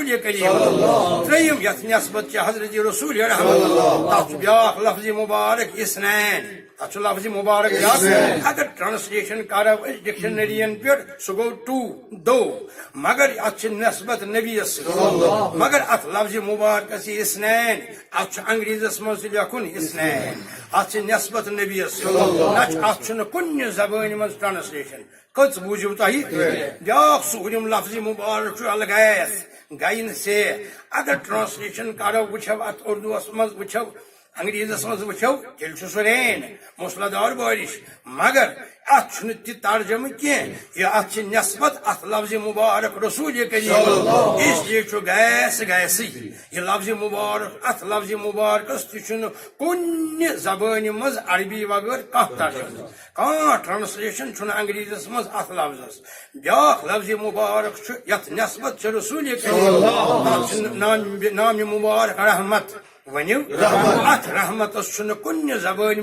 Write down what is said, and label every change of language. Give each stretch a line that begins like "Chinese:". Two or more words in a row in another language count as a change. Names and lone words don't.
Kashmiri: کریم ترٛیٚیِم یتھ نسبت چھِ حضرت رسول رحمت تتھ چھُ بیاکھ لفظ مبارک اسنین تتھ چھُ لفظ مبارک اگر ٹرانسلیشن کرو أسۍ ڈکشنرین پٮ۪ٹھ سُہ گوٚو دو مگر اتھ چھِ نسبت نبیس سۭتۍ مگر اتھ لفظ مبارکس چھِ اسنین اتھ چھُ انگریزس منٛز تہِ لیکھُن اسنین اتھ چھِ نسبت نبیس سۭتۍ اتھ چھُنہٕ کُنہِ زبٲنۍ منٛز ٹرانسلیشن کٔژ بوٗزِو تۄہہِ بیاکھ ژوٗرِم لفظ مبارک چھُ الغیث گین سے اگر ٹرانسلیشن کرو وٕچھو اتھ اردوٗوس منٛز وٕچھو انگریزس منٛز وٕچھو تیٚلہِ چھُ سُہ رین موسلادار بارش مگر اتھ چھُنہٕ تہِ ترجمہ کینٛہہ یہِ اتھ چھِ نسبت اتھ لفظ مبارک رسول کریم اس لیے چھُ گیس گیسٕے یہِ لفظ مبارک اتھ لفظ مبارکس تہِ چھُنہٕ کُنہِ زبٲنۍ منٛز عربی بغٲر کانٛہہ ترجمہ کانٛہہ ٹرانسلیشن چھُنہٕ انگریزس منٛز اتھ لفظس بیاکھ لفظ مبارک چھُ یتھ نسبت چھِ رسول کریم تتھ چھُ نام مبارک رحمت ونیو ات رحمتس چھُنہٕ کُنہِ زبٲنۍ